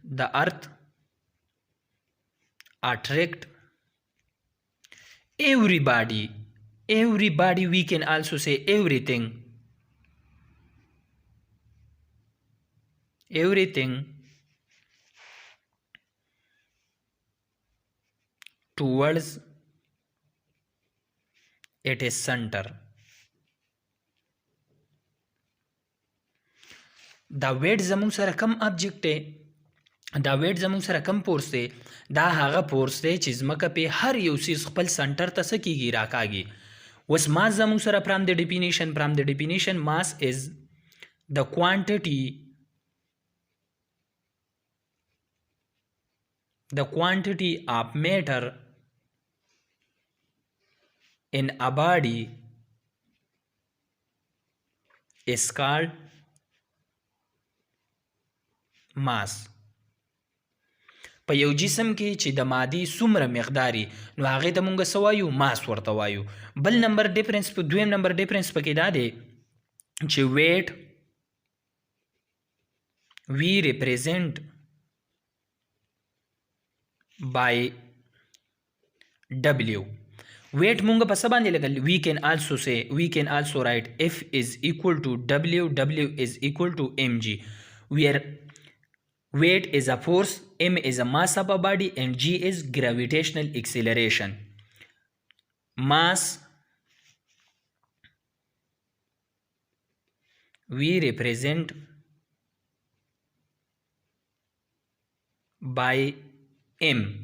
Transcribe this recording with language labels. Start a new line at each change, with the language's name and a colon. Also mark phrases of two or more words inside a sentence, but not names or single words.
English: everybody, we can also say everything towards its center.
Pashto: دا ویټ زموږ سره کم ابجیکټ دی، دا ویټ زموږ سره کم فورس دی، دا هغه فورس دی چې ځمکه پې هر یو څیز خپل سنټر ته څه کیږي؟ راکاږي. اوس ماس زموږ سره فرام د ډیفینیشن
English: mass is the quantity of matter in a body is called mass.
Pashto: په یو جسم کې چې د مادي څومره مقداري نو هغې ته مونږ څه وایو؟ ماس ورته وایو. بل نمبر ډیفرنس په دویم نمبر ډیفرنس پکې دا دی چې ویټ
English: we represent by W.
Pashto: weight مونږ په څه باندې لګل؟
English: we can also write F is equal to W, W is equal to mg, where weight is a force, m is a mass of a body, and g is gravitational acceleration. Mass we represent by m.